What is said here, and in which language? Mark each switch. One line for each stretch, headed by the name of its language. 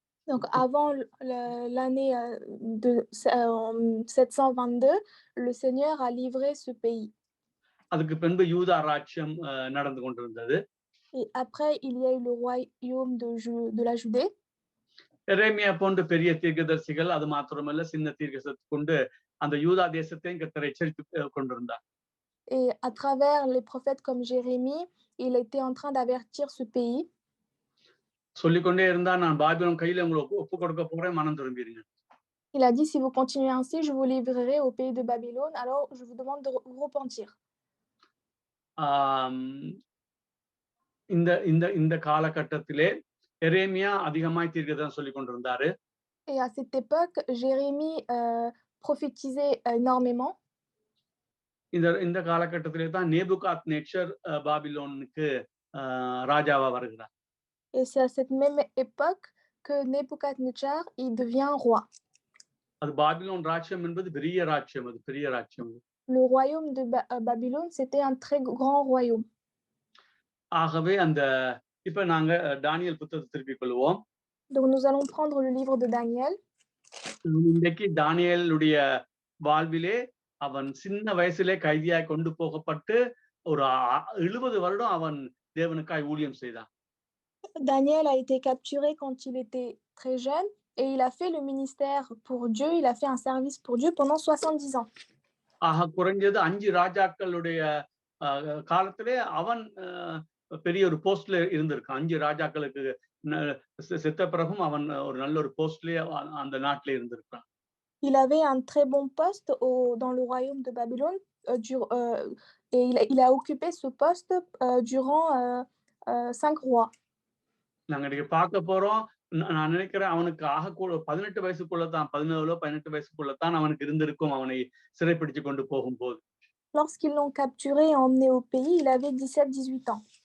French: Donc avant l'année de 722, le Seigneur a livré ce pays.
Tamil: அதுக்கு பின்பு யூதா ராஜ்யம் நடந்து கொண்டிருந்தது.
French: Et après, il y a eu le royaume de la Judée.
Tamil: எரேமியா போன்ற பெரிய தீர்க்கதரிசிகள், அது மாத்திரமல்ல சின்ன தீர்க்கதரிசி கொண்டு அந்த யூதா தேசத்தையும் கர்த்தர் எச்சரித்து கொண்டிருந்தார்.
French: Et à travers les prophètes comme Jérémie, il était en train d'avertir ce pays.
Tamil: சொல்லிக்கொண்டே இருந்தா, நான் பாபிலோன் கையில உங்களை ஒப்பு கொடுக்க போறேன், மனம் திரும்பிடுங்க.
French: Il a dit, si vous continuez ainsi, je vous livrerai au pays de Babylone, alors je vous demande de vous repentir.
Tamil: ஆம், இந்த இந்த இந்த காலகட்டத்திலே எரேமியா அதிகமாய் தீர்க்கதரிசனம் சொல்லிக் கொண்டிருந்தாரு.
French: Et à cette époque, Jérémie prophétisait énormément.
Tamil: இந்த இந்த காலகட்டத்திலே தான் நேபுகாத் நேச்சர் பாபிலோனுக்கு ராஜாவா வருகிறார்.
French: Et c'est à cette même époque que Nebuchadnezzar il devient roi.
Tamil: அது பாபிலோன் ராஜ்யம் என்பது பெரிய ராஜ்யம், அது பெரிய ராஜ்யம்.
French: Le royaume de Babylone, c'était un très grand royaume.
Tamil: ஆகவே அந்த இப்ப நாங்க தானியேல் புத்தகத்தை திருப்பிக் கொள்வோம்.
French: Donc nous allons prendre le livre de Daniel.
Tamil: இன்றைக்கு தானியேலுடைய வாழ்விலே அவன் சின்ன வயசிலே கைதியாய் கொண்டு போகப்பட்டு ஒரு 70 வருடம் அவன் தேவனுக்காய் ஊழியம் செய்தான்.
French: Daniel a été capturé quand il était très jeune et il a fait le ministère pour Dieu, il a fait un service pour Dieu pendant 70 ans.
Tamil: ஆக குறைஞ்சது 5 ராஜாக்களுடைய காலத்திலே அவன் பெரிய ஒரு போஸ்ட்ல இருந்திருக்கான். 5 ராஜாக்களுக்கு செத்த பிறகும் அவன் ஒரு நல்ல ஒரு போஸ்ட்லயே அந்த நாட்டிலே இருந்திருக்கான்.
French: Il avait un très bon poste dans le royaume de Babylone et il a occupé ce poste durant 5 rois.
Tamil: நாங்க இன்னைக்கு பார்க்க போறோம். நான் நினைக்கிறேன் அவனுக்கு ஆகக்கூட 18 வயசுக்குள்ளதான் 17 18 வயசுக்குள்ளதான் அவனுக்கு இருந்திருக்கும் அவனை சிறைப்பிடிச்சு கொண்டு போகும்போது.
French: Lorsqu'ils l'ont capturé et emmené au pays, il avait 17-18 ans.